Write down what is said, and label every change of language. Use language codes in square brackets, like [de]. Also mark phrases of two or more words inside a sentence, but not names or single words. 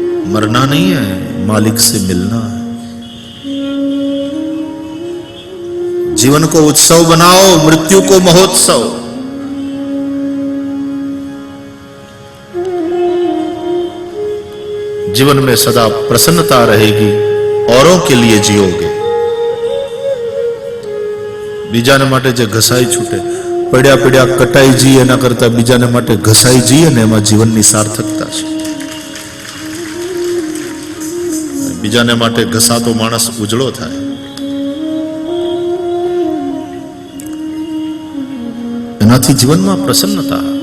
[hi] मरना नहीं है, मालिक से मिलना है। जीवन को उत्सव बनाओ, मृत्यु को महोत्सव। जीवन में सदा प्रसन्नता रहेगी, औरों के लिए जियोगे। [gu] બીજાને માટે જે ઘસાઈ છૂટે, પડ્યા પડ્યા કટાઈ જી એના કરતા બીજાને માટે ઘસાઈ જીએ ને એમાં જીવનની સાર્થકતા છે। બીજાને માટે ઘસાતો માણસ ઉજળો થાય। એનાથી જીવનમાં પ્રસન્નતા।